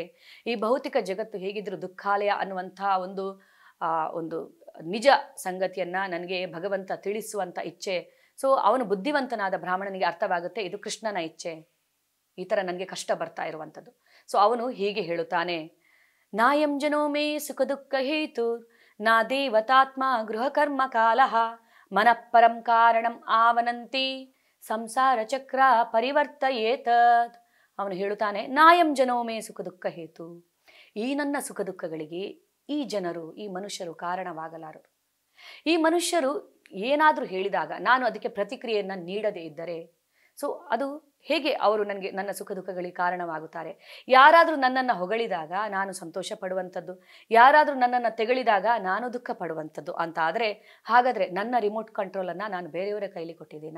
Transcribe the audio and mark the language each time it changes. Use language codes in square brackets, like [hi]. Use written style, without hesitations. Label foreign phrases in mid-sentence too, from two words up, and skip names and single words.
[kn] ಈ ಭೌತಿಕ ಜಗತ್ತು ಹೇಗಿದ್ರೂ ದುಃಖಾಲಯ ಅನ್ನುವಂಥ ಒಂದು ನಿಜ ಸಂಗತಿಯನ್ನ ನನಗೆ ಭಗವಂತ ತಿಳಿಸುವಂಥ ಇಚ್ಛೆ. ಸೊ ಅವನು ಬುದ್ಧಿವಂತನಾದ ಬ್ರಾಹ್ಮಣನಿಗೆ ಅರ್ಥವಾಗುತ್ತೆ ಇದು ಕೃಷ್ಣನ ಇಚ್ಛೆ, ಈ ಥರ ನನಗೆ ಕಷ್ಟ ಬರ್ತಾ ಇರುವಂಥದ್ದು. ಸೊ ಅವನು ಹೀಗೆ ಹೇಳುತ್ತಾನೆ, [sa] ನಾಯಂ ಜನೋ ಮೇ ಸುಖ ದುಃಖ ಹೇತು ನಾ ದೇವತಾತ್ಮ ಗೃಹ ಕರ್ಮ ಕಾಲಃ ಮನಃಪರಂ ಕಾರಣಂ ಆವನಂತಿ ಸಂಸಾರ ಚಕ್ರ ಪರಿವರ್ತಯೇತತ್. [kn] ಅವನು ಹೇಳುತ್ತಾನೆ, [sa] ನಾಯಂ ಜನೋ ಮೇ ಸುಖ ದುಃಖ ಹೇತು, [kn] ಈ ನನ್ನ ಸುಖ ದುಃಖಗಳಿಗೆ ಈ ಜನರು, ಈ ಮನುಷ್ಯರು ಕಾರಣವಾಗಲಾರರು. ಈ ಮನುಷ್ಯರು ಏನಾದರೂ ಹೇಳಿದಾಗ ನಾನು ಅದಕ್ಕೆ ಪ್ರತಿಕ್ರಿಯೆಯನ್ನು ನೀಡದೇ ಇದ್ದರೆ ಸೊ ಅದು ಹೇಗೆ ಅವರು ನನ್ನ ಸುಖ ದುಃಖಗಳಿಗೆ ಕಾರಣವಾಗುತ್ತಾರೆ. ಯಾರಾದರೂ ನನ್ನನ್ನು ಹೊಗಳಿದಾಗ ನಾನು ಸಂತೋಷ ಪಡುವಂಥದ್ದು, ಯಾರಾದರೂ ನನ್ನನ್ನು ತೆಗಳಿದಾಗ ನಾನು ದುಃಖ ಪಡುವಂಥದ್ದು ಅಂತ ಆದರೆ ಹಾಗಾದರೆ ನನ್ನ [en] remote controlನ್ನು [kn] ನಾನು ಬೇರೆಯವರ ಕೈಲಿ ಕೊಟ್ಟಿದ್ದೀನಾ?